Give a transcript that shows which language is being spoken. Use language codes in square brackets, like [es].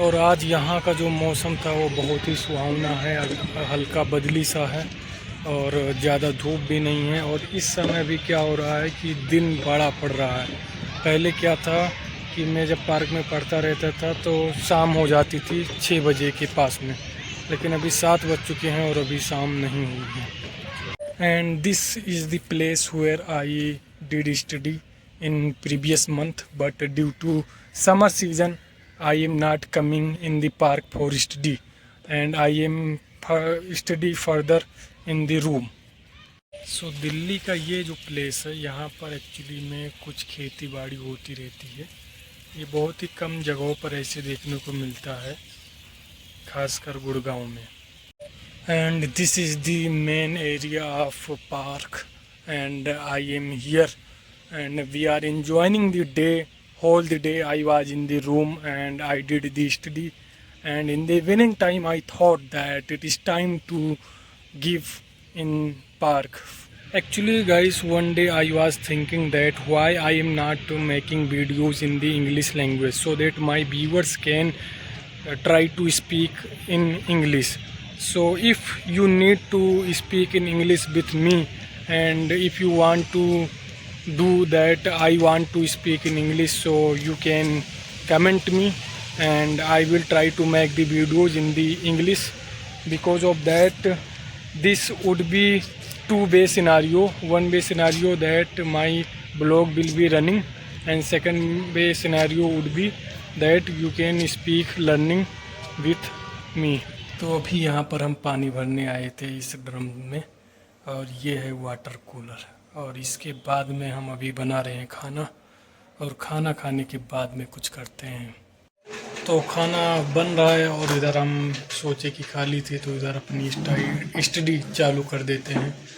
[hi] और आज यहाँ का जो मौसम था वो बहुत ही सुहावना है, हल्का बदली सा है और ज़्यादा धूप भी नहीं है। और इस समय भी क्या हो रहा है कि दिन बड़ा पड़ रहा है। पहले क्या था कि मैं जब पार्क में पढ़ता रहता था तो शाम हो जाती थी 6 बजे के पास में, लेकिन अभी 7 बज चुके हैं और अभी शाम नहीं हुई है। [en] And this is the place where I did study in previous month, but due to summer season I am not coming in the park for study and I am study further in the room. [hi] So Delhi का ये जो place है यहाँ पर actually में कुछ खेती बाड़ी होती रहती है। ये बहुत ही कम जगहों पर ऐसे देखने को मिलता है, खासकर गुड़गांव में। [en] And this is the main area of park and I am here and we are enjoying the day. Whole the day I was in the room and I did the study, and in the evening time I thought that it is time to give in park. Actually guys, one day I was thinking that why I am not making videos in the English language so that my viewers can try to speak in English. So if you need to speak in English with me and if you want to do that, I want to speak in English, so you can comment me and I will try to make the videos in the English. Because of that, this would be two-way scenario. One way scenario that my blog will be running, and second way scenario would be that you can speak learning with me. [hi] तो अभी यहाँ पर हम पानी भरने आए थे इस ड्रम में, और ये है वाटर कूलर, और इसके बाद में हम अभी बना रहे हैं खाना, और खाना खाने के बाद में कुछ करते हैं। तो खाना बन रहा है और इधर हम सोचे कि खाली थे तो इधर अपनी स्टडी चालू कर देते हैं।